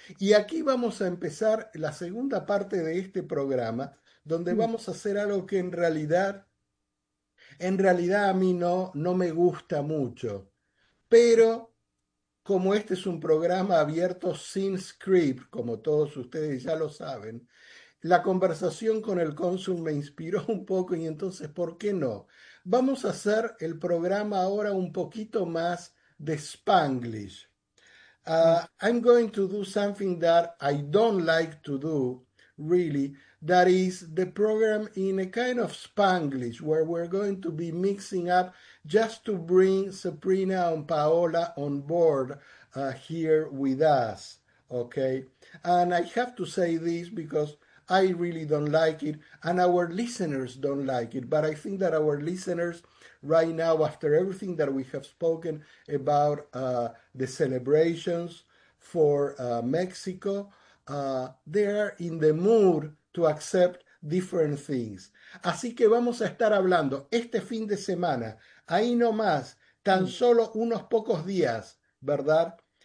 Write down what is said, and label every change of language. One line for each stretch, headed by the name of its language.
Spanish: Y aquí vamos a empezar la segunda parte de este programa, donde vamos a hacer algo que en realidad a mí no me gusta mucho, pero como este es un programa abierto sin script, como todos ustedes ya lo saben, la conversación con el cónsul me inspiró un poco y entonces, ¿por qué no? Vamos a hacer el programa ahora un poquito más de Spanglish.
English: I'm going to do something that I don't like to do, really. That is the program in a kind of Spanglish where we're going to be mixing up just to bring Sabrina and Paola on board here with us. Okay. And I have to say this because I really don't like it and our listeners don't like it. But I think that our listeners right now, after everything that we have spoken about the celebrations for Mexico, they are in the mood to accept different things.
Spanish: Así que vamos a estar hablando este fin de semana, ahí no más, tan solo unos pocos días, ¿verdad?